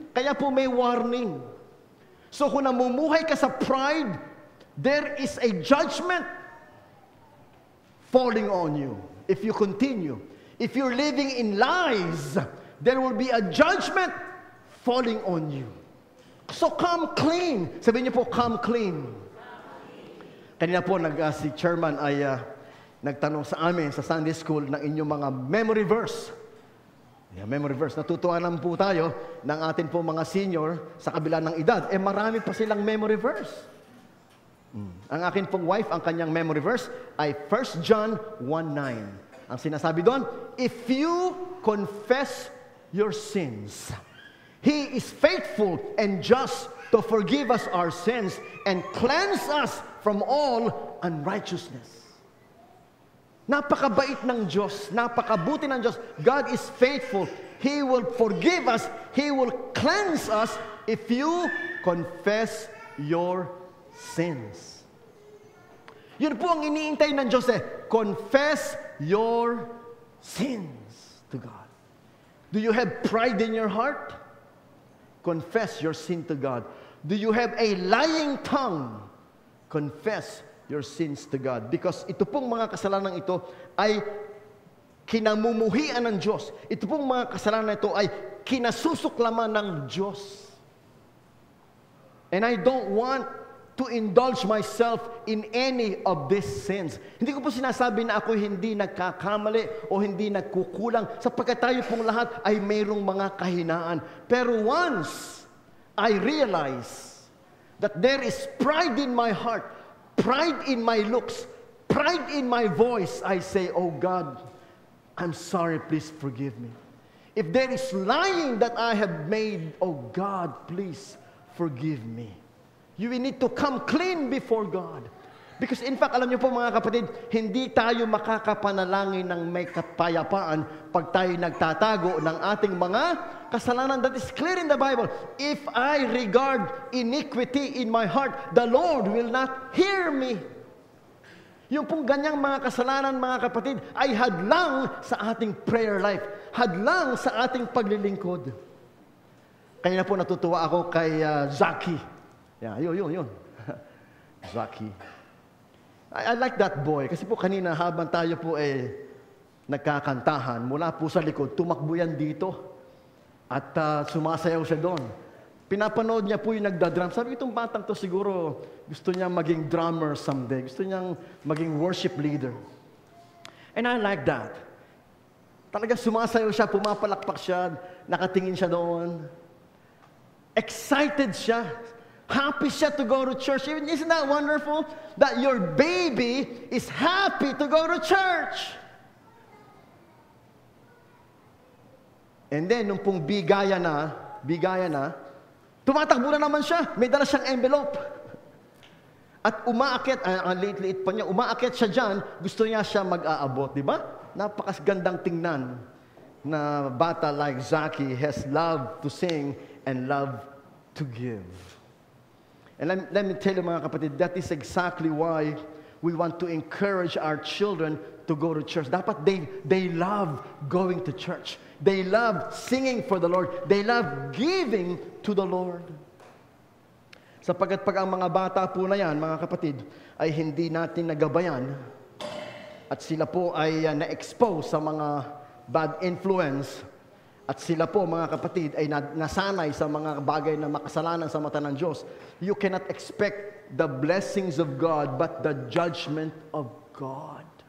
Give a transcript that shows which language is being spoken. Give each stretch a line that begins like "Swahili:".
Filipino: Kaya po may warning. So kung namumuhay ka sa pride,
English: there is a judgment falling on you if you continue. If you're living in lies, there will be a judgment falling on you. So come clean.
Filipino: Sabihin niyo po,
English: come clean.
Filipino: Kanina po si chairman ay nagtanong sa amin sa Sunday School ng inyong mga memory verse. Memory verse. Natutuwa naman po tayo ng atin po mga senior sa kabila ng edad. Marami pa silang memory verse. Ang akin pong wife, ang kanyang memory verse ay 1 John 1:9. Ang sinasabi doon,
English: if you confess your sins, He is faithful and just to forgive us our sins and cleanse us from all unrighteousness.
Filipino: Napakabait ng Diyos, napakabuti ng Diyos.
English: God is faithful. He will forgive us. He will cleanse us if you confess your sins.
Filipino: Yun po ang iniintay ng Diyos
English: confess your sins to God. Do you have pride in your heart? Confess your sin to God. Do you have a lying tongue? Confess your sins to God.
Filipino: Because ito pong mga kasalanan ito ay kinamumuhian ng Diyos. Ito pong mga kasalanan ito ay kinasusuklaman ng Diyos.
English: And I don't want to indulge myself in any of these sins.
Filipino: Hindi ko po sinasabi na ako hindi nagkakamali o hindi nagkukulang, sapagkat tayo pong lahat ay mayroong mga kahinaan.
English: Pero once I realize that there is pride in my heart, pride in my looks, pride in my voice, I say, oh God, I'm sorry, please forgive me. If there is lying that I have made, oh God, please forgive me. You will need to come clean before God.
Filipino: Because in fact, alam niyo po mga kapatid, hindi tayo makakapanalangin ng may kapayapaan pag tayo nagtatago ng ating mga kasalanan.
English: That is clear in the Bible. If I regard iniquity in my heart, the Lord will not hear me.
Filipino: Yung pong ganyang mga kasalanan, mga kapatid, ay hadlang sa ating prayer life. Hadlang sa ating paglilingkod. Kaya po natutuwa ako kay Zaki. Yun. Zaki.
English: I like that boy.
Filipino: Kasi po kanina habang tayo po nagkakantahan, mula po sa likod, tumakbo yan dito. At sumasayaw siya doon. Pinapanood niya po yung nagda-drum. Sabi, itong batang to siguro gusto niya maging drummer someday. Gusto niyang maging worship leader.
English: And I like that.
Filipino: Talagang sumasayaw siya, pumapalakpak siya, nakatingin siya doon. Excited siya.
English: Happy siya to go to church. Isn't that wonderful? That your baby is happy to go to church.
Filipino: And then, nung pong bigaya na, tumatakbo na naman siya. May dala siyang envelope. At umaakyat, ang liit-liit pa niya, umaakyat siya dyan, gusto niya siya mag-aabot, di ba? Napakagandang tingnan na bata
English: like Zaki has love to sing and love to give. And let me tell you
Filipino: mga kapatid,
English: that is exactly why we want to encourage our children to go to church. Dapat they love going to church. They love singing for the Lord. They love giving to the Lord.
Filipino: Sapagkat pag ang mga bata po na yan, mga kapatid, ay hindi natin nagabayan at sila po ay na-expose sa mga bad influence at sila po, mga kapatid, ay nasanay sa mga bagay na makasalanan sa mata ng Diyos,
English: you cannot expect the blessings of God
Filipino: but the judgment of God.